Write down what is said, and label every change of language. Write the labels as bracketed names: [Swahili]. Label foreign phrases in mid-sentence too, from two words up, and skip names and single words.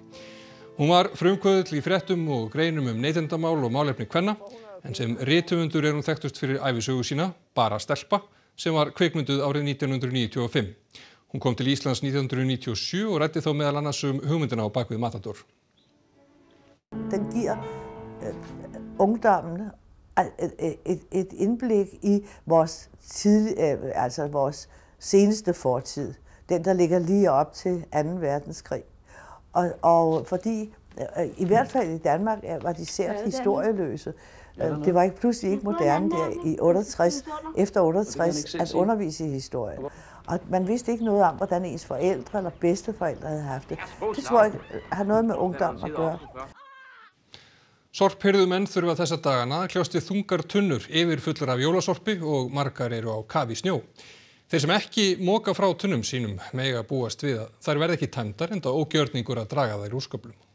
[Icelandic] Hún var frumkvöðull í fréttum og greinum neytendamál og málefni kvenna. En sem rithöfundur hún þekktust fyrir ævisögu sína, Bara stelpa, sem var kvikmynduð árið 1995. Hún kom til Íslands 1997 og ræddi þá meðal annars hugmyndina á bakvið Matador. [Danish] Den giver ungdommen et indblik i vores seneste fortid. Den, der ligger lige op til 2. verdenskrig. Og fordi, i hvert fald i Danmark, var de sært historieløse. Det var pludselig ikke moderne der i 68, efter 68 at undervise i historie. Og man vidste ikke noget om, hvordan ens forældre eller bedsteforældre havde haft det. Det tror jeg har noget med ungdom at gøre. [Icelandic] Sorphirðumenn þurfa þessa dagana að kljást við þungar tunnur yfirfullar af jólasorpi og margar eru á kafi í snjó. Þeir sem ekki moka frá tunnum sínum mega búast við að þær verði ekki tæmdar enda ógjörningur að draga þær úr skóflum.